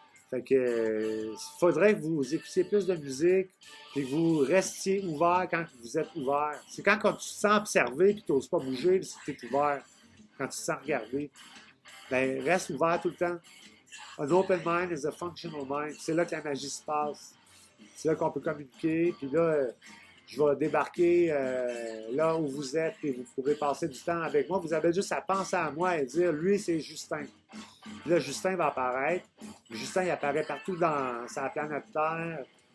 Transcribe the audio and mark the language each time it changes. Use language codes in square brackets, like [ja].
[fr] Fait que faudrait que vous écoutiez plus de musique et que vous restiez ouvert quand vous êtes ouvert. C'est quand tu te sens observé et que tu n'oses pas bouger, si tu es ouvert. Quand tu te sens regardé. Ben, reste ouvert tout le temps. [en] An open mind is a functional mind. [fr] C'est là que la magie se passe. C'est là qu'on peut communiquer. Puis là, je vais débarquer là où vous êtes et vous pourrez passer du temps avec moi. Vous avez juste à penser à moi et dire, lui, c'est Justin. Puis là, Justin va apparaître. Justin, il apparaît partout dans sa planète Terre.